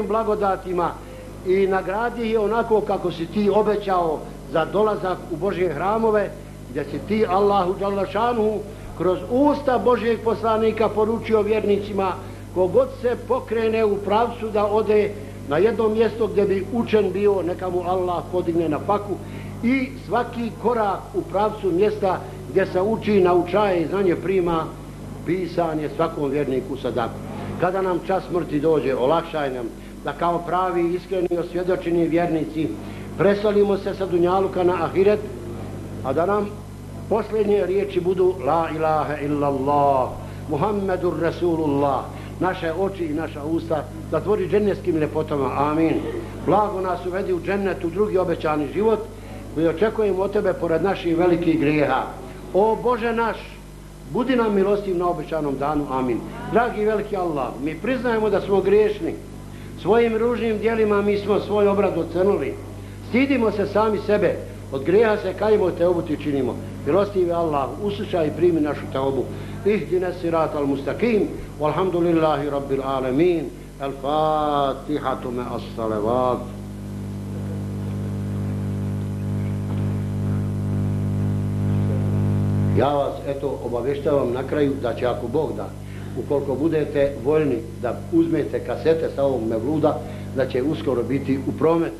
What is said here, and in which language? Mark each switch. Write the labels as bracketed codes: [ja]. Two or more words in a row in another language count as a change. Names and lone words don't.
[bs] blagodatima i nagradi ih onako kako si ti obećao za dolazak u Božje hramove, gdje si ti, Allahu [ar] جل شأنه, [bs] kroz usta Božjeg poslanika poručio vjernicima, kogod se pokrene u pravcu da ode na jedno mjesto gdje bi učen bio, neka mu Allah podigne na faku, i svaki korak u pravcu mjesta gdje se uči, naučaje i znanje prima, pisan je svakom vjerniku sadaku. Kada nam čas smrti dođe, olakšaj nam da kao pravi, iskreni, osvjedočeni vjernici preselimo se sa dunjaluka na ahiret, a da nam posljednje riječi budu [ar] لا إله إلا الله محمد رسول الله. [bs] Naše oči i naša usta zatvori džennetskim ljepotama. Amin. Blago nas uvedi u džennet, u drugi obećani život koji očekujemo od tebe pored naših velikih grijeha. O Bože naš, budi nam milostiv na obećanom danu. Amin. Dragi veliki Allah, mi priznajemo da smo griješni. Svojim ružnim djelima mi smo svoj obrad ocrnili. Stidimo se sami sebe. Od grijeha se kajimo, teobu ti činimo. Milostivi Allah, uslušaj i primi našu teobu. [ar] اهدنا الصراط المستقيم والحمد لله رب العالمين. الفاتحة مع الصلوات. [bs] Ja vas eto obavještavam na kraju da će, ako Bog da, ukoliko budete voljni da uzmete kasete sa ovog mevluda, da će uskoro biti u prometu.